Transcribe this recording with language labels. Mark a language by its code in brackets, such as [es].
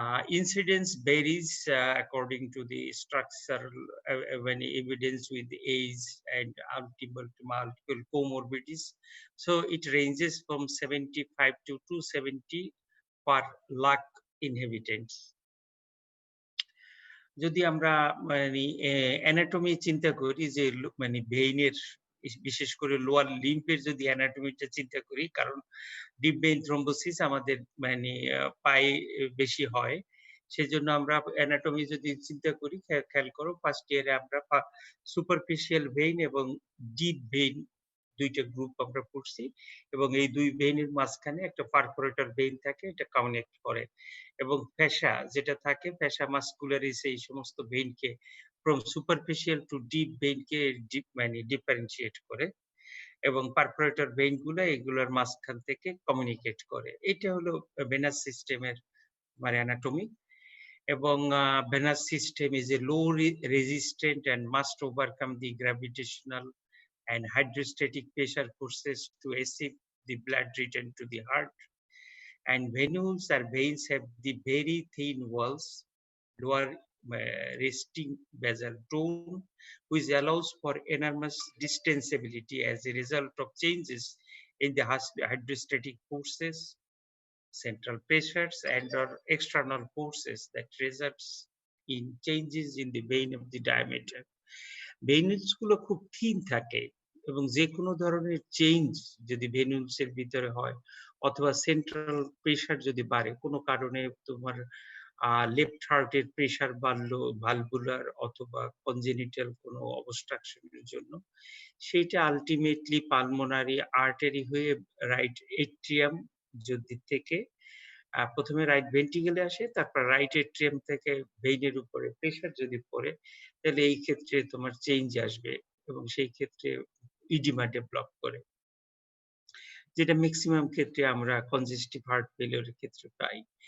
[en] Incidence varies according to the structural when evidence with age and multiple comorbidities. So it ranges from 75 to 270 per lakh inhabitants. [bn] যদি আমরা anatomy চিন্তা করি, যে ভেইনের বিশেষ করে lower লিম্ফের যদি অ্যানাটমিটা চিন্তা করি, কারণ ডিপ ভেইন থ্রম্বোসিস আমাদের পায়ে বেশি হয়, সেজন্য আমরা অ্যানাটমি যদি চিন্তা করি, খেয়াল করো ফার্স্ট ইয়ারে আমরা সুপারফিশিয়াল ভেইন এবং ডিপ ভেইন দুইটা গ্রুপ আমরা পড়ছি, এবং এই দুই ভেইনের মাঝখানে একটা পারফোরেটর ভেইন থাকে, এটা কানেক্ট করে, এবং ফ্যাসা যেটা থাকে, ফ্যাসা মাসকুলারিস, এই সমস্ত ভেইনকে from superficial two deep ভেইনকে differentiate করে, এবং পারফোরেটর ভেইন গুলো এগুলোর মাঝখান থেকে কমিউনিকেট করে। এটা হলো ভেনাস সিস্টেমের অ্যানাটমি। এবং [en] Venous system is a low resistant and must overcome the gravitational and hydrostatic pressure forces to assist the blood return to the heart. And venules or veins have the very thin walls, lower resting basal tone, which allows for enormous distensibility as a result of changes in the hydrostatic forces, central pressures, and or external forces that results in changes in the vein of the diameter. [bn] ভেনুলস গুলো খুব thin থাকে, এবং যে কোনো ধরনের change যদি ভেনুলস এর ভিতরে হয়, অথবা সেন্ট্রাল প্রেসার যদি বাড়ে, কোনো কারণে তোমার লেফট হার্টের প্রেসার বাড়লো ভালভুলার অথবা কনজেনিটাল কোনো অবস্ট্রাকশনের জন্য, সেইটা আলটিমেটলি পালমোনারি আর্টারি হয়ে রাইট এট্রিয়াম যদি থেকে প্রথমে রাইট ভেন্ট্রিকেলে আসে, তারপর রাইট এট্রিয়াম থেকে ভেইনের উপরে প্রেসার যদি পড়ে, তাহলে এই ক্ষেত্রে তোমার চেঞ্জ আসবে, এবং সেই ক্ষেত্রে ইডিমা ডেভেলপ করে, যেটা ম্যাক্সিমাম ক্ষেত্রে আমরা কনজেস্টিভ হার্ট ফেলিওরের ক্ষেত্রে পাই।